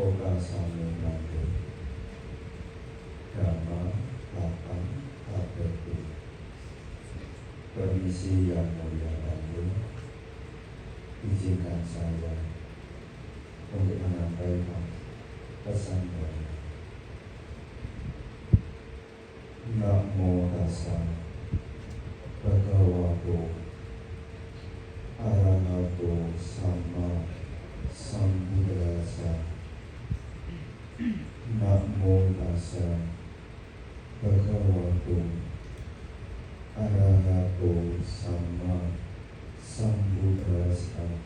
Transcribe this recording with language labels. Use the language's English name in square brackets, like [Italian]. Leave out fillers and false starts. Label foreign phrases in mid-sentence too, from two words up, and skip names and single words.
[Javanese] rasane mangke Dhamma lapang kabeh. [Indonesian] Permisi yang mulia Pandu, izinkan saya untuk menyampaikan pesan saya. [Pali] Namo tassa bhagavato arahato sama sambuddhassa. Namo tassa bhagavato arahato sama sambuddhassa.